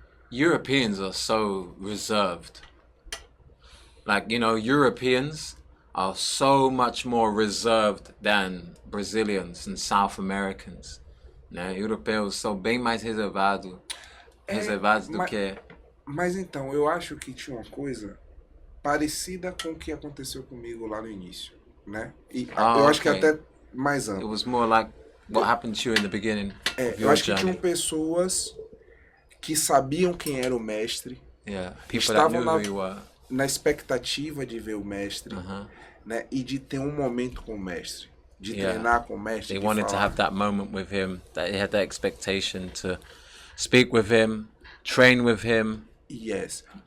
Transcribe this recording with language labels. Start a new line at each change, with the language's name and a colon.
English: Europeans are so reserved. Like, you know, Europeans are so much more reserved than Brazilians and South Americans.
Portuguese: Né? Europeus são bem mais reservados do que... Mas então, eu acho que tinha uma coisa parecida com o que aconteceu comigo lá no início, né? E eu acho que até mais amplo.
English: It was more like what happened to you in the beginning.
Portuguese: Eu acho que tinham pessoas que sabiam quem era o mestre.
English: Yeah, people that knew who you were.
Portuguese: Na expectativa de ver o mestre, né? E de ter um momento com o mestre, de treinar com o mestre.
English: They wanted to have that moment with him. That they had that expectation to speak with him, train with him. Yes.